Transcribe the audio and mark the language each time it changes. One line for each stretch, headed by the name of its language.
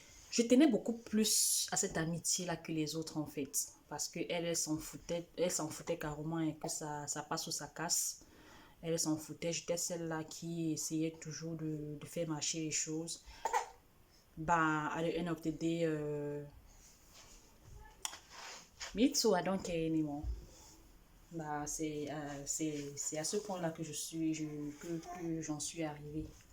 French: je tenais beaucoup plus à cette amitié-là que les autres en fait, parce qu'elle elle s'en foutait carrément et que ça passe ou ça casse. Elle s'en foutait, j'étais celle-là qui essayait toujours de faire marcher les choses.
English: At the end of the day, me too, I don't care anymore.
French: C'est à ce point-là que que j'en suis arrivée.